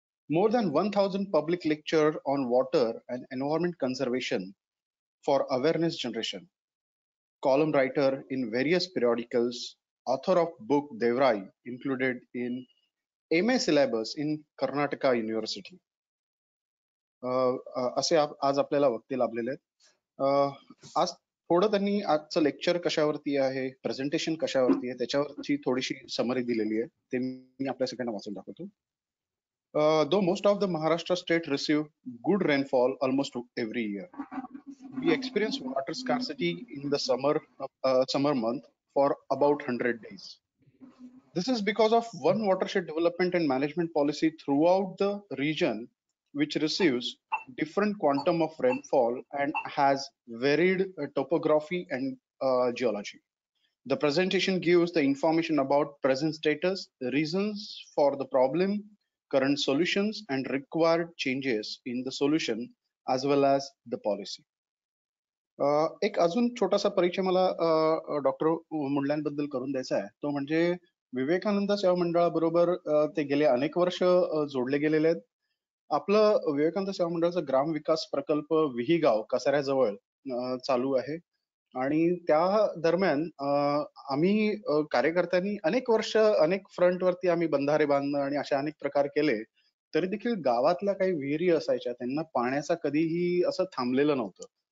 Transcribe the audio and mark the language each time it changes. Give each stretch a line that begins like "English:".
English: More than 1,000 public lecture on water and environment conservation for awareness generation. Column writer in various periodicals, author of book Devrai, included in MA syllabus in Karnataka University.
Marathi: असे आज आपल्याला वक्ते लाभलेले आहेत. आज थोडं त्यांनी आजचं लेक्चर कशावरती आहे, प्रेझेंटेशन कशावरती आहे, त्याच्यावरची थोडीशी समरी दिलेली आहे, ते मी आपल्या सगळ्यांना वाचून दाखवतो.
English: Though most of the Maharashtra state receive good rainfall almost every year, we experience water scarcity in the summer month for about 100 days. This is because of one watershed development and management policy throughout the region, which receives different quantum of rainfall and has varied topography and geology. The presentation gives the information about present status, reasons for the problem, current solutions, and required changes in the solution as well as the policy.
Marathi: एक अजून छोटासा परिचय मला doctor मुंडल्यांबद्दल करून द्यायचा आहे. तो म्हणजे विवेकानंद सेवा मंडळाबरोबर ते गेले अनेक वर्ष जोडले गेलेले आहेत. आपलं विवेकानंद सेवा मंडळाचा ग्राम विकास प्रकल्प विहीगाव कसाऱ्याजवळ चालू आहे आणि त्या दरम्यान आम्ही कार्यकर्त्यांनी अनेक वर्ष अनेक फ्रंट वरती आम्ही बंधारे बांधणं आणि अशा अनेक प्रकार केले, तरी देखील गावातल्या काही विहिरी असायच्या त्यांना पाण्याचा कधीही असं थांबलेलं नव्हतं.